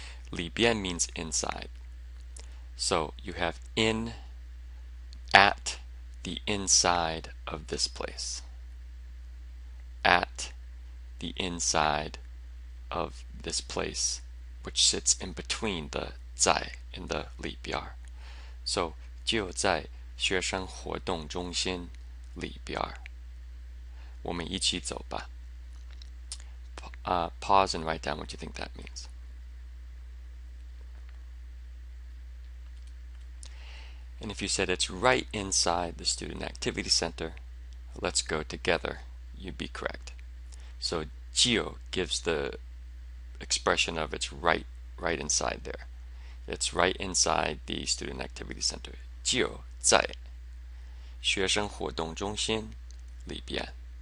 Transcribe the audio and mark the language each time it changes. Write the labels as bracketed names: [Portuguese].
[English] 里边 means inside. So you have in, at the inside of this place. at the inside of this place, which sits in between the 在 and the 里边. [Chinese] So 就在学生活动中心里边。我们一起走吧。 [English] Pause and write down what you think that means. And if you said it's right inside the Student Activity Center, let's go together, you'd be correct. So 就 gives the expression of it's right inside there. It's right inside the Student Activity Center. [Chinese] 就在学生活动中心里边。